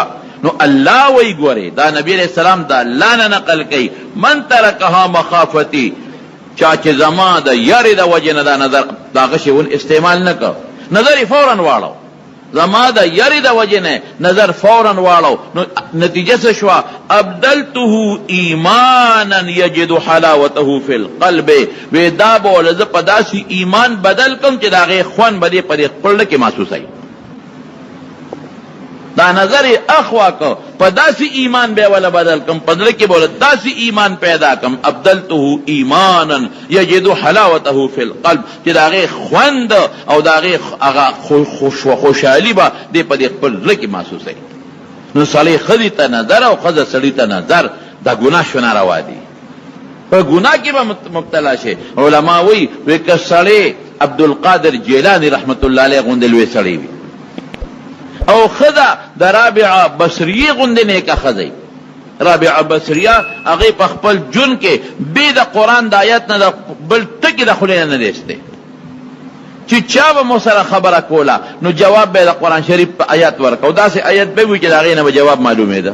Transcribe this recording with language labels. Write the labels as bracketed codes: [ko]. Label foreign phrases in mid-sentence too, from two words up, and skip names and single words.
[ps] نو الله وی ګورې دا نبی [ar] علیہ السلام [ps] دا الله نه نقل کوي [ar] من ترکها مخافتی، [ps] چا چې زما د یارې د وجې نه دا نظر دا غشی ون استعمال نه کړ، نظر یې فوراً واړو، زما د یارې د وجې نه نظر فوراً واړو. نو نتیجه څه شوه؟ [ar] ابدلته ایمانا یجد حلاوته فی القلب، [ps] وی دا به ولې زه په داسې ایمان بدل کم چې د هغې خوند به دې په دې خپل کې محسوسوي. دا نظر اخوا کو په داسې ایمان به ولا بدل کم، په زړه کې به ولا داسې ایمان پیدا کم. [ar] ابدلته ایمانا یجد حلاوته فی القلب، [ps] چې د هغې خوند او د هغې هغه خوشحالي به دې په دې خپل زړه کې محسوسوي. نو سړی ښځې ته نظر او ښځه سړي ته نظر دا ګناه شو ناروا دي، په ګناه کې به مبتلا شي. علما وی که سړی عبدالقادر جیلانی [ar] رحمت الله علیه [ps] غوندې لوی سړی وي، او ښځه د رابعه بصریه غوندې نیکه ښځه، رابعه بصریه هغې په خپل ژوند کې بې د قرآن د آیت نه د بل ټکي د خولې نه دی چې چا به مو سره خبره کوله نو جواب به د قرآن شریف په آیت ورکو، داسې آیت به وي چې د هغې نه به جواب معلومېده.